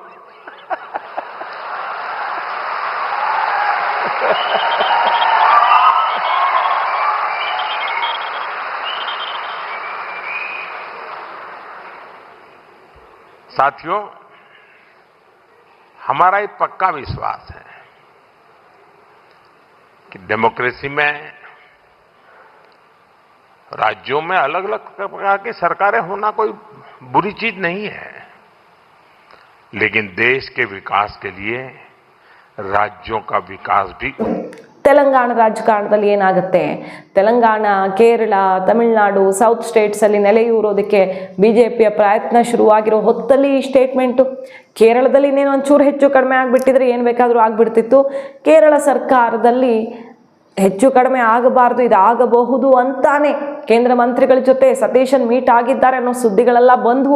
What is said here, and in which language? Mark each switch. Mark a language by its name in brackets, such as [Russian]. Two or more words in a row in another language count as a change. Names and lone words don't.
[Hindi] साथियों, हमारा एक पक्का विश्वास है कि डेमोक्रेसी में राज्यों में अलग अलग प्रकार की सरकारें होना कोई बुरी चीज नहीं है, लेकिन देश के विकास के लिए राज्यों का विकास भी. [Kannada] ತೆಲಂಗಾಣ ರಾಜಕಾರಣದಲ್ಲಿ ಏನಾಗುತ್ತೆ, ತೆಲಂಗಾಣ, ಕೇರಳ, ತಮಿಳುನಾಡು, ಸೌತ್ ಸ್ಟೇಟ್ಸಲ್ಲಿ ನೆಲೆಯೂರೋದಕ್ಕೆ ಬಿಜೆಪಿಯ ಪ್ರಯತ್ನ ಶುರುವಾಗಿರೋ ಹೊತ್ತಲ್ಲಿ ಈ ಸ್ಟೇಟ್ಮೆಂಟು. ಕೇರಳದಲ್ಲಿ ಇನ್ನೇನು ಒಂಚೂರು ಹೆಚ್ಚು ಕಡಿಮೆ ಆಗಿಬಿಟ್ಟಿದ್ರೆ ಏನು ಬೇಕಾದರೂ ಆಗಿಬಿಡ್ತಿತ್ತು. ಕೇರಳ ಸರ್ಕಾರದಲ್ಲಿ ಹೆಚ್ಚು ಕಡಿಮೆ ಆಗಬಾರ್ದು, ಇದು ಆಗಬಹುದು ಅಂತಾನೆ ಕೇಂದ್ರ ಮಂತ್ರಿಗಳ ಜೊತೆ ಸತೀಶನ್ ಮೀಟ್ ಆಗಿದ್ದಾರೆ ಅನ್ನೋ ಸುದ್ದಿಗಳೆಲ್ಲ ಬಂದವು.